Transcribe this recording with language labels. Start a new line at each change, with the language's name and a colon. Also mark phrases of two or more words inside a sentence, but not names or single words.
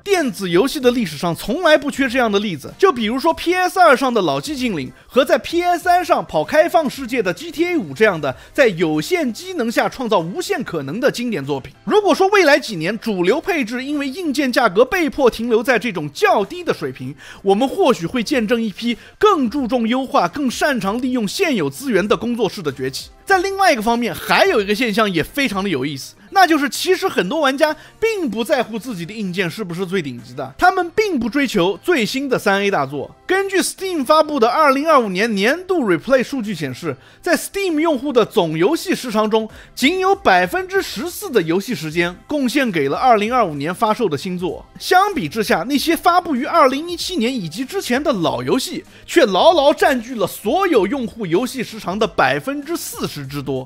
Chinese: 電子遊戲的歷史上從來不缺這樣的例子，就比如說 PS2 上的老寂靜嶺和在 PS3 上跑開放世界的 GTA5 這樣的在有限機能下創造無限可能的經典作品。如果說未來幾年主流配置因为硬件價格被迫停留在這種較低的水平，我們或許會見證一批更注重優化、更擅長利用現有資源的工作室的崛起。在另外一個方面，還有一個現象也非常的有意思，那就是其實很多玩家並不在乎自己的硬件是不是最頂級的，他們並不追求最新的 3A 大作。根據 Steam 發布的2025年年度 Replay 數據顯示，在 Steam 用戶的總遊戲時長中，僅有 14% 的遊戲時間貢獻給了2025年發售的新作。相比之下，那些發布於2017年以及之前的老遊戲卻牢牢佔據了所有用戶遊戲時長的 40% 之多。